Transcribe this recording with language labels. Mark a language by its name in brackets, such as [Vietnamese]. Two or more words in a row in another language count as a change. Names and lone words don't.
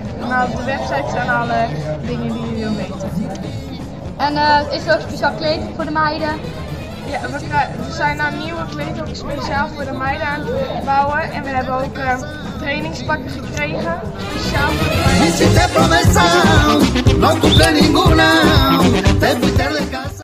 [Dutch] Nou, op de website staan alle dingen die je wil weten. En is er ook speciaal kleding voor de meiden? Ja, we zijn nou nieuwe kleding speciaal voor de meiden aan het bouwen. En we hebben ook trainingspakken gekregen, speciaal voor de meiden. [Spanish] Y si te promesa, no cumple ninguna, te fuiste de casa.